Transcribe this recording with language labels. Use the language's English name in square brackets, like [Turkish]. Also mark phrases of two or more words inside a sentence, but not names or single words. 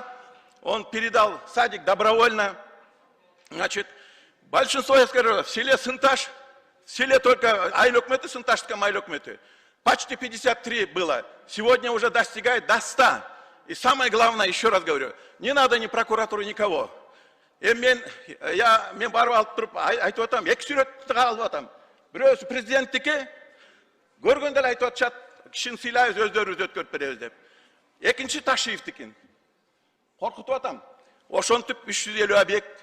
[Russian] Он передал садик добровольно. Значит, большинство, я скажу, в селе Сынташ, в селе только Айлөкмети, Сынташском Айлөкмети, почти 53 было. Сегодня уже достигает до 100. И самое главное, еще раз говорю, не надо ни прокуратуры, никого. [Kyrgyz] Мен барып алып туруп айтып атам, эки сүрөттү алып атам. Бирөөсү президенттики, көргөндө эле айтып атышат, кишини сыйлайбыз, өздөрүбүз өткөрүп беребиз деп. Экинчи Ташиевдикин. Коркутуп атам. Ошентип 350 объект.